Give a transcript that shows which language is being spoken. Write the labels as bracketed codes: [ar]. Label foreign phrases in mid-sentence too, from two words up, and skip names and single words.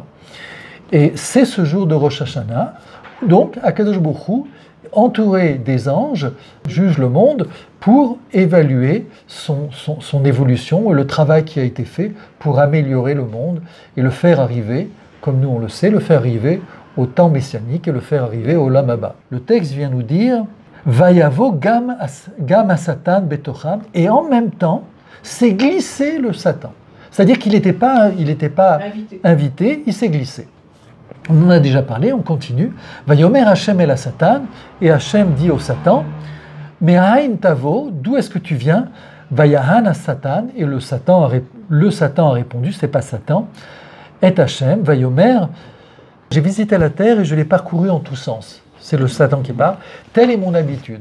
[fr] Et c'est ce jour de Rosh Hashanah, donc [he] הקדוש ברוך הוא, [fr] entouré des anges, juge le monde pour évaluer son évolution et le travail qui a été fait pour améliorer le monde et le faire arriver, comme nous on le sait, le faire arriver au temps messianique et le faire arriver au [he] עולם הבא. [fr] Le texte vient nous dire [he] ויבוא גם השטן בתוכם, [fr] et en même temps, c'est glissé le Satan. C'est-à-dire qu'il n'était pas invité, il s'est glissé. On en a déjà parlé, on continue. [he] ויאמר ה' אל השטן, [fr] et Hashem dit au Satan, mais [he] מאין תבוא, [fr] d'où est-ce que tu viens? [he] ויען השטן, [fr] et le Satan a répondu, c'est pas Satan, et [he] ה' ויאמר, [fr] j'ai visité la terre et je l'ai parcouru en tous sens. C'est le Satan qui parle. Telle est mon habitude.